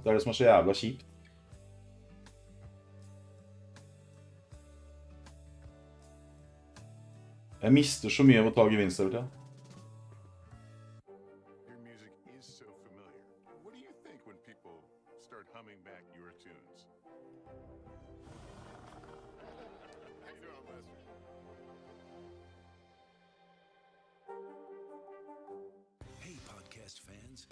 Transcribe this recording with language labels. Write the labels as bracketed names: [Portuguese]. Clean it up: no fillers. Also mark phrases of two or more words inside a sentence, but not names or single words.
[Norwegian] Det er det som er så jævla kjipt. Jeg mister så mye av å ta gevinst over til. [English] Your music is so familiar. What do you think when people start humming back your tunes? How you doing, Lester? Hey, podcast fans.